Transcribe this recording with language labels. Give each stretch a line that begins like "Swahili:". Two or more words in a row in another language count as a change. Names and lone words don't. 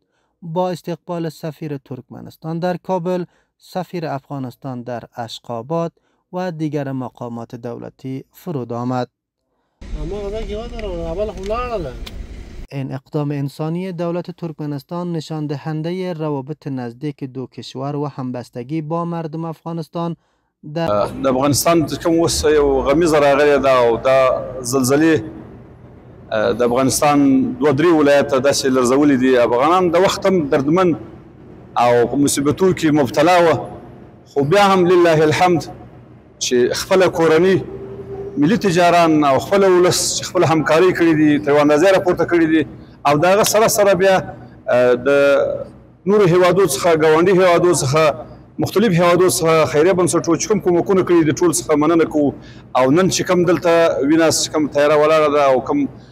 Persian: با استقبال سفیر ترکمنستان در کابل، سفیر افغانستان در اشقاباد و دیگر مقامات دولتی فرود آمد. این اقدام انسانی دولت ترکمنستان نشان دهنده روابط نزدیک دو کشور و همبستگی با مردم افغانستان
Pashto: د افغانستان کوم اوس یو غمیزه راغلې ده او دا زلزلې د افغانستان دوه درې ولایته داسې لرزولي دي. افغانان د وخت هم دردمن او په مصیبتونو کې مبتلا وه، خو بیا هم
Arabic: لله الحمد
Pashto: چې خپله کورني ملي تجاران او خپله ولس چې خپله همکاري کړې دي، تر یوه اندازې راپورته کړي دي او د هغه سره سره بیا د نورو هیوادو څخه ګاونډي هیوادو څخه مختلف هیوادو څخه خیریه بنسټونو چې کوم کومکونه کړي د ټول څخه مننه کوو او نن چې کوم دلته وینه کوم تیاره ولاړه ده او کوم